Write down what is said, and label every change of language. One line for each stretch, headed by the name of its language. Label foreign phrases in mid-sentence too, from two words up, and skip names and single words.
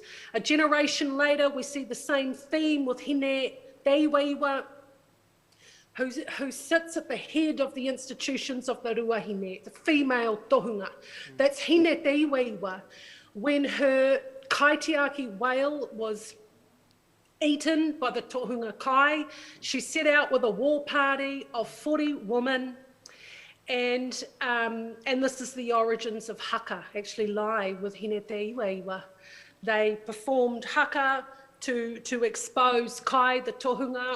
English: A generation later, we see the same theme with Hine Deiweiwa, who sits at the head of the institutions of the Ruahine, the female tohunga. That's Hine Deiweiwa. when her kaitiaki whale was eaten by the tohunga kai, she set out with a war party of 40 women. And this is the origins of haka, actually lie with Hine Te Iwa. They performed haka to expose Kai, the tohunga.